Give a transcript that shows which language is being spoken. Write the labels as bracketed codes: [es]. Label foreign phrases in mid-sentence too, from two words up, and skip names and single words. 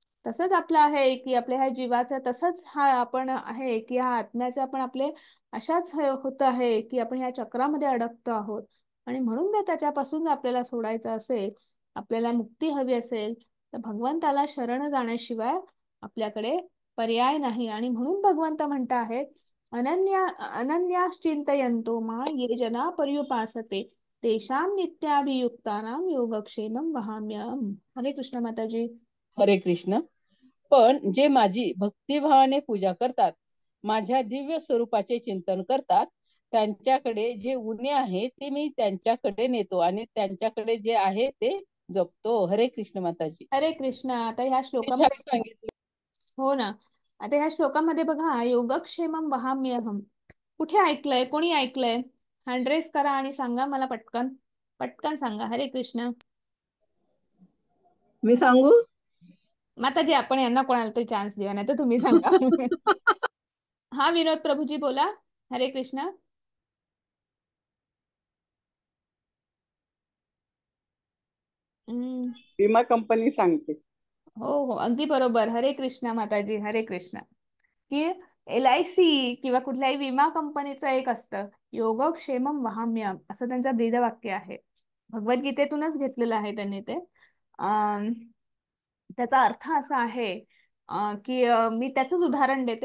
[mr] तसंच आपलं आहे की आपल्या ह्या जीवाचं तसंच हा आपण आहे की हा आत्म्याचं आपण आपले अशाच होत आहे की आपण ह्या चक्रामध्ये अडकतो आहोत. आणि म्हणून जर त्याच्यापासून आपल्याला सोडायचं असेल, आपल्याला मुक्ती हवी असेल, तर भगवंताला शरण जाण्याशिवाय आपल्याकडे पर्याय नाही. आणि म्हणून भगवंत म्हणत आहेत, [sa] अनन्याश्चिंतयन्तो मा ये जना पर्युपासते तेषां नित्याभियुक्तानां योगक्षेमं वहाम्यहम्. [mr] हरे कृष्ण माताजी. हरे कृष्ण. पण जे माझी भक्तिभावाने पूजा करतात, माझ्या दिव्य स्वरूपाचे चिंतन करतात, त्यांच्याकडे जे उणे आहे ते मी त्यांच्याकडे नेतो आणि त्यांच्याकडे जे आहे ते जपतो. हरे कृष्ण माताजी. हरे कृष्ण. आता ह्या हे छान श्लोकामध्ये सांगितलं. हो ना. आता ह्या श्लोकामध्ये बघा, [sa] योगक्षेमम वहाम्यहम. [mr] कुठे ऐकलंय, कोणी ऐकलंय? [en] hand raise [mr] करा आणि सांगा मला पटकन. पटकन सांगा. हरे कृष्ण. मी सांगू? माताजी, आपण यांना कोणाला तरी चान्स देऊया, नाही तर तुम्ही सांगा. हा विनोद प्रभूजी बोला. हरे कृष्ण. हम्म. विमा कंपनी सांगते. हो हो, अगदी बरोबर. हरे कृष्ण माताजी. हरे कृष्ण. की LIC किंवा कुठल्याही विमा कंपनीचं एक असतं, [sa] योगक्षेमम वहाम्यहम [mr] असं त्यांचं ब्रीदवाक्य आहे. भगवद्गीतेतूनच घेतलेलं आहे त्यांनी ते. अं, त्याचा अर्थ असा आहे की मी त्याचंच उदाहरण देते.